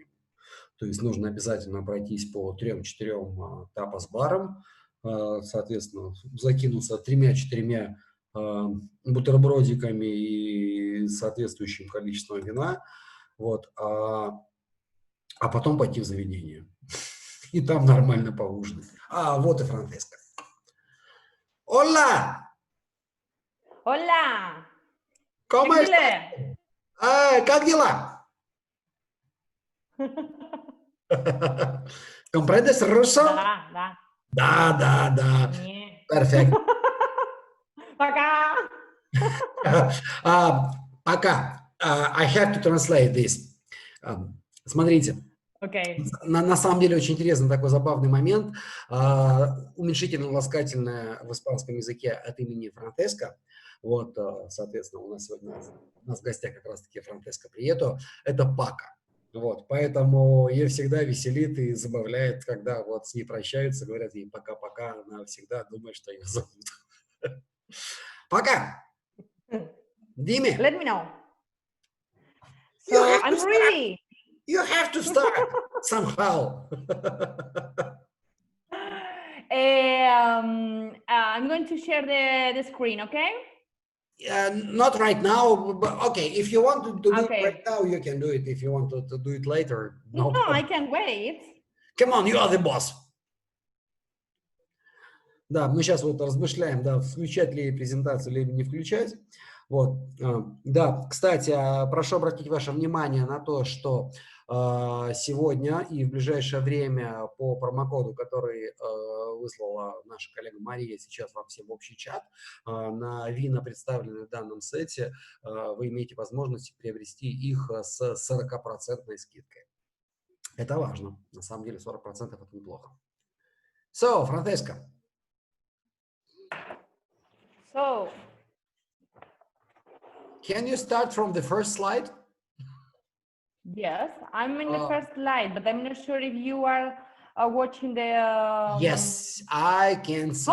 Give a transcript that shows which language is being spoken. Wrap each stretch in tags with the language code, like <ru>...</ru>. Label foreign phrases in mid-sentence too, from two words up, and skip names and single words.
<ru>То есть нужно обязательно пройтись по 3-4 тапас-барам, соответственно, закинуться 3-4 бутербродиками и соответствующим количеством вина, вот, а потом пойти в заведение. И там нормально поужинать. Вот и Франсиска.</ru> <es>Hola! Hola! ¿Cómo estás?</es> <ru>Как дела?</ru> <es>¿Comprendes ruso?</es> <ru>Да. Да. Не.</ru> <es>Perfecto.</es> <ru>Пока. Пока.</ru> <en>I have to translate this.</en> <ru>Смотрите. Окей. На самом деле очень интересный такой забавный момент. Уменьшительно-ласкательное в испанском языке от имени Франсиска. Вот, соответственно, у нас сегодня в гостях как раз-таки Франсиска Прието. Это Пака. Вот, поэтому ее всегда веселит и забавляет, когда вот с ней прощаются, говорят ей пока-пока, она всегда думает, что ее зовут. Пока! Диме!</ru> <en>Let me know. So, I'm ready. You have to start somehow. I'm going to share the screen, okay? Not right now, but okay, if you want to do it Okay. right now, you can do it. If you want to do it later, no No, I problem. can wait. Come on, you are the boss.</en> <ru>Да, мы сейчас вот размышляем, да, включать ли презентацию или не включать. Вот, да, кстати, прошу обратить ваше внимание на то, что сегодня и в ближайшее время по промокоду, который выслала наша коллега Мария сейчас вам всем в общий чат, на вина, представленные в данном сете, вы имеете возможность приобрести их с 40% скидкой. Это важно. На самом деле 40% это неплохо.</ru> <en>So, Франсиска. So, Can you start from the first slide? yes, I'm in the first slide, but I'm not sure if you are watching the... Yes, I can see.</en>